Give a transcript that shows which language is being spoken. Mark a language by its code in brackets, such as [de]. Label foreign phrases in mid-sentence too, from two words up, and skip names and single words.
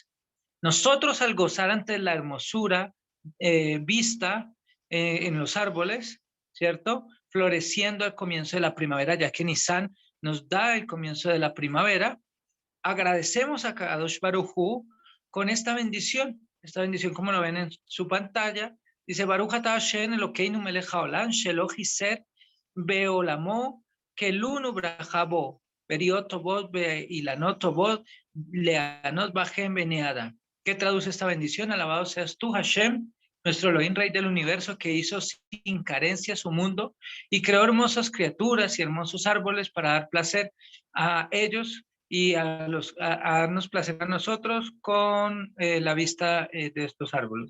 [es] Nosotros, al gozar ante la hermosura vista en los árboles, ¿cierto? Floreciendo al comienzo de la primavera, ya que Nisan nos da el comienzo de la primavera, agradecemos a [he] הקדוש ברוך הוא [es] con esta bendición como lo ven en su pantalla, dice [he] ברוך אתה ה' אלוקינו מלך העולם שלא חיסר בעולמו כלום וברא בו בריות טובות ואילנות טובות להנות בהם בני אדם. [es] ¿Qué traduce esta bendición? Alabado seas tú, Hashem, nuestro Elohim, Rey del universo, que hizo sin carencia su mundo y creó hermosas criaturas y hermosos árboles para dar placer a ellos y a darnos placer a nosotros con la vista de estos árboles.